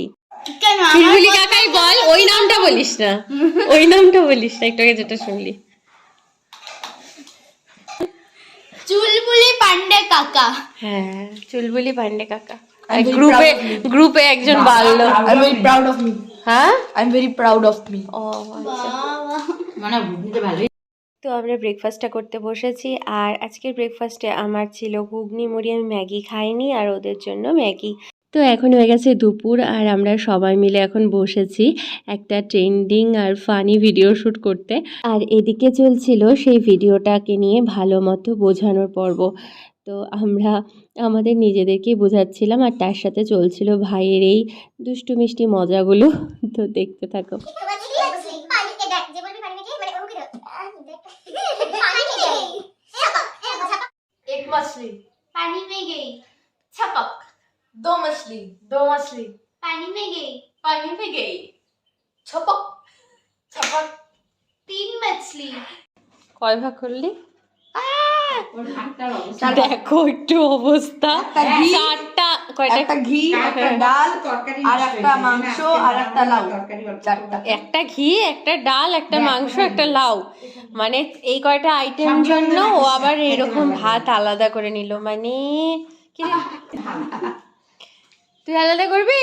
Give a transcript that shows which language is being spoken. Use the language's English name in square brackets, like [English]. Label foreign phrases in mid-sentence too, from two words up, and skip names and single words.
[Bangla] চুলবুলি কাকাই বল, ওই নামটা বলিস না, ওই নামটা বলিস না, একটু আগে যেটা শুনলি। চুলবুলি পান্ডে কাকা। হ্যাঁ, চুলবুলি পান্ডে কাকা। গ্রুপে একজন বাড়লো। [English] I'm very proud of me. [Bangla] হ্যাঁ, [English] I'm very proud of me. [Bangla] ও আচ্ছা। মানে বুঝতে ভালোই। তো আমরা ব্রেকফাস্টটা করতে বসেছি, আর আজকের ব্রেকফাস্টে আমার ছিল ঘুগনি মুড়ি। আমি ম্যাগি খাইনি, আর ওদের জন্য ম্যাগি। তো এখন হয়ে গেছে দুপুর, আর আমরা সবাই মিলে এখন বসেছি একটা ট্রেন্ডিং আর [English] funny video [Bangla] শ্যুট করতে। আর এদিকে চলছিল সেই ভিডিওটাকে নিয়ে ভালো মতো বোঝানোর পর্ব। তো আমরা আমাদের নিজেদেরকেই বোঝাচ্ছিলাম, আর তার সাথে চলছিল ভাইয়ের এই দুষ্টু মিষ্টি মজাগুলো। তো দেখতে থাকো। [Hindi] एक मछली पानी में गई, छपक। दो मछली पानी में गई, छपक छपक। तीन मछली। [Bangla] কয় ভাগ করলি? দেখো একটু অবস্থা। চারটা, কয়টা? একটা ঘি, একটা ডাল, আর একটা মাংস, আর একটা লাউ। একটা ঘি, একটা ডাল, একটা মাংস, একটা লাউ, মানে এই কয়টা আইটেম জন্য ও আবার এরকম ভাত আলাদা করে নিল, মানে কি তুই আলাদা করবি?